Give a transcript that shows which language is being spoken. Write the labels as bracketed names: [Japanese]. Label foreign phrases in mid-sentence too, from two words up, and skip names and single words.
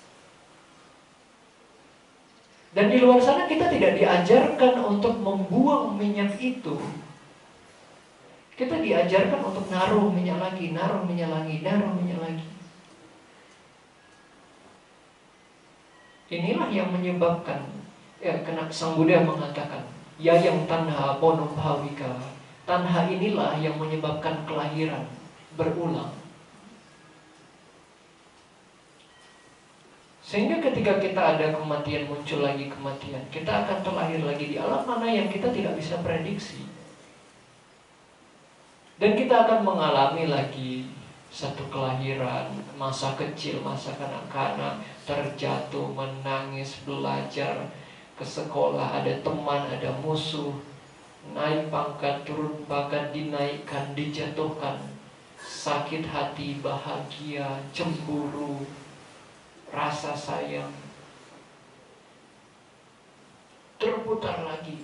[Indonesian] Dan di luar sana kita tidak diajarkan untuk membuang minyak itu. Kita diajarkan untuk naruh minyak lagi. Inilah yang menyebabkan, karena Sang Buddha mengatakan, [Pali] Yayang tanha ponum bhavika. [Indonesian] Tanha inilah yang menyebabkan kelahiran berulang. Sehingga ketika kita ada kematian, muncul lagi kematian, kita akan terlahir lagi di alam mana yang kita tidak bisa prediksi. Dan kita akan mengalami lagi satu kelahiran, masa kecil, masa kanak-kanak, terjatuh, menangis, belajar, ke sekolah, ada teman, ada musuh, naik pangkat, turun pangkat, dinaikkan, dijatuhkan, sakit hati, bahagia, cemburu, rasa sayang, terputar lagi.